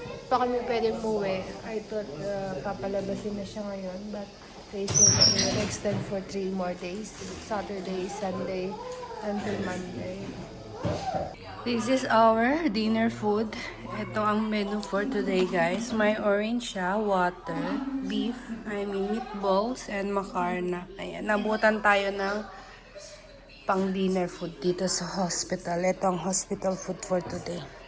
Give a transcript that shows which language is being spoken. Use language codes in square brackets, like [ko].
[tl] Pa kami pwede umuwi. [en] I thought [tl] papalabasin na siya ngayon, [en] but they said that we will extend for 3 more days. Saturday, Sunday, until Monday. This is our dinner food. [tl] Ito ang [en] menu for today guys. May orange siya, water, beef, meatballs, and macarna. [tl] Ayan, nabutan tayo ng pang dinner food dito sa hospital. Ito ang [en] hospital food for today.